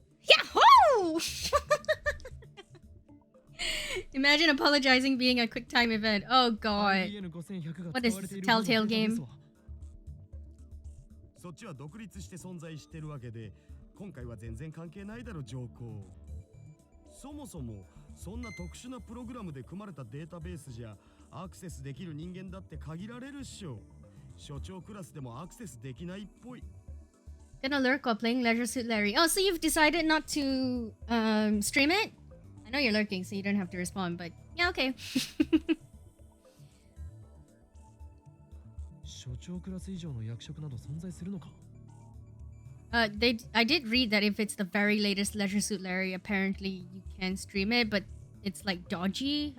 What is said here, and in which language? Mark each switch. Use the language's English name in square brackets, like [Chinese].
[English] Yahoo! Imagine apologizing being a quick time event. Oh god. What is this, a Telltale game? [Japanese] そっちは独立して存在してるわけで、今回は全然関係ないだろ上皇。そもそもそんな特殊なプログラムで組まれたデータベースじゃアクセスできる人間だって限られるっしょ。所長クラスでもアクセスできないっぽい。 [English] Gonna lurk while playing Leisure Suit Larry. Oh, so you've decided not to stream it? I know you're lurking, so you don't have to respond, but yeah, okay. [Japanese] 所長クラス以上の役職など存在するのか? [English] I did read that if it's the very latest Leisure Suit Larry, apparently you can stream it, but it's like dodgy.